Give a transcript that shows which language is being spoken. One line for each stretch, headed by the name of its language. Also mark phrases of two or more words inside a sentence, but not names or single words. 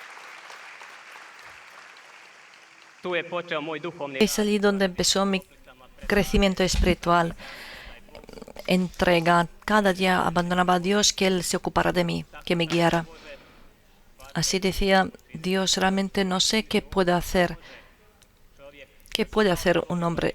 Croatian: Tu je počeo moj duhovni
Spanish: Es allí donde empezó mi crecimiento espiritual, entrega. Cada día abandonaba a Dios, que Él se ocupara de mí, que me guiara. Así decía, Dios, realmente no sé qué puede hacer. ¿Qué puede hacer un hombre?